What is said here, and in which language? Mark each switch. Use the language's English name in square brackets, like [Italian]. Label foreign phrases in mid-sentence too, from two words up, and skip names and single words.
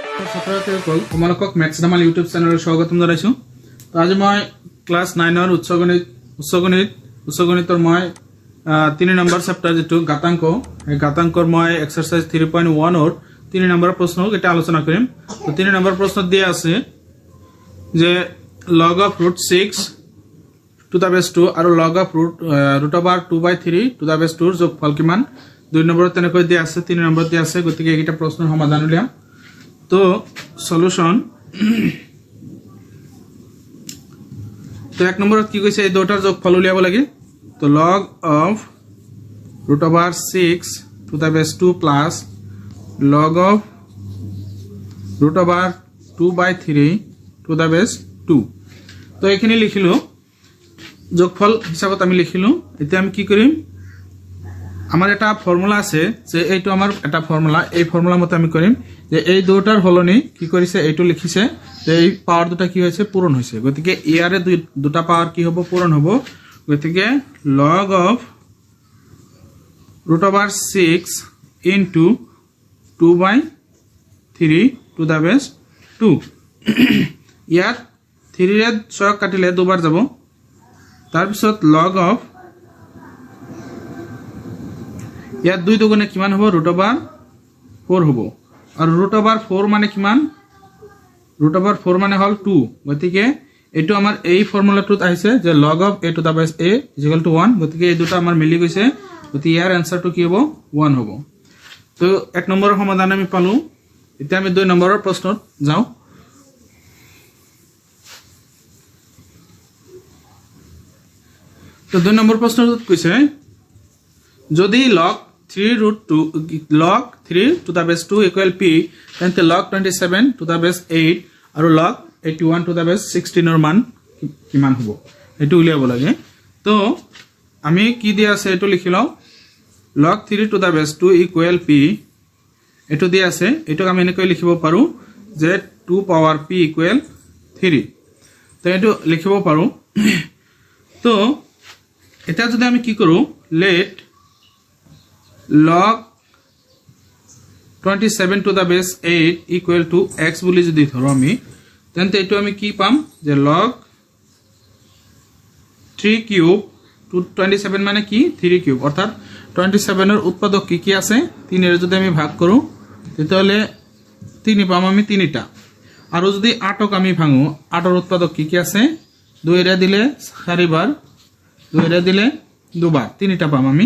[Assamese] ছাত্ৰসকল তোমালোকক মেথছ ধামাল ইউটিউব চেনেলৰ স্বাগতম জনাইছো। তো আজি মই ক্লাস 9 ৰ উচ্চগণিতৰ মই 3 নম্বৰ চেপ্টাৰ যেটো ঘাতাংক এই ঘাতাংকৰ মই এক্সাৰসাইজ 3.1 ৰ 3 নম্বৰ প্ৰশ্ন এটা আলোচনা কৰিম। তো 3 নম্বৰ প্ৰশ্ন দিয়া আছে যে [English] log of root 6 to the base 2 [Assamese] আৰু [English] log of root over 2/3 to the base 2 [Assamese] ৰ যোগফল কিমান। 2 নম্বৰ তেনেকৈ দিয়া আছে, 3 নম্বৰ দিয়া আছে, গতিকে এইটা প্ৰশ্নৰ সমাধান উলিয়াম। তো সলিউশন তো এক নম্বৰত কি কৈছে এই দুটাৰ যোগফল উলিয়াব লাগে। [English] তো log of root over 6 to the base 2 plus log of root over 2/3 to the base 2। [Assamese] তো এখানে লিখিলো যোগফল হিসাবত আমি লিখিলো। এতিয়া আমি কি কৰিম, আমার এটা ফর্মুলা আছে যে এইটো আমার এটা ফর্মুলা, এই ফর্মুলা মতে আমি কৰিম যে এই দুটাৰ হলনি কি কৰিছে এইটো লিখিছে যে এই পাওয়ার দুটা কি হৈছে পূরণ হৈছে, গতিকে ইয়াৰে দুটা পাওয়ার কি হ'ব পূরণ হ'ব। [English] গতিকে log of root over 6 into 2/3 to the base 2। [Assamese] ইয়াত 3 ৰে 6 কাটিলে দুবাৰ যাব, তাৰ পিছত [English] log of [Assamese] ইয়াত 2 দুগুণে কিমান হ'ব [English] root over 4 [Assamese] হ'ব, আৰু [English] root over 4 [Assamese] মানে কিমান, [English] root over 4 [Assamese] মানে হল 2। গতিকে এটো আমাৰ এই ফৰ্মুলাটোত আহিছে যে [English] log of a to the base a is equal to 1। [Assamese] গতিকে এই দুটা আমাৰ মিলি গৈছে, গতিকে ইয়াৰ আনসাৰটো কি হ'ব 1 হ'ব। তো এক নম্বৰৰ সমাধান আমি পালো। এতিয়া আমি 2 নম্বৰৰ প্ৰশ্নত যাওঁ। তো 2 নম্বৰ প্ৰশ্নটোত কৈছে যদি [English] log 3 to the base 2 equal p, [Assamese] তেন্তে [English] log 27 to the base 8 [Assamese] আৰু [English] log 81 to the base 16 [Assamese] ৰ মান কিমান হ'ব এটো উলিয়াব লাগে। তো আমি কি দিয়া আছে এটো লিখি লও, [English] log 3 to the base 2 equal p [Assamese] এটো দিয়া আছে, এটো আমি এনেকৈ লিখিব পাৰো যে [English] 2 power p equal 3। [Assamese] তো এটো লিখিব পাৰো। তো এটা যদি আমি কি কৰো [English] let log 27 to the base 8 equal to x [Assamese] বুলি যদি ধৰো আমি, তেন্তে এটো আমি কি পাম যে log 3 কিউব to 27 মানে কি 3 কিউব, অর্থাৎ 27 এর উৎপাদক কি কি আছে 3 এর যদি আমি ভাগ কৰো তেতিয়াহলে 3 পাম আমি 3টা, আৰু যদি 8ক আমি ভাঙো 8 এর উৎপাদক কি কি আছে 2 এর দিলে 4 বার, 2 এর দিলে 2 বার, 3টা পাম আমি।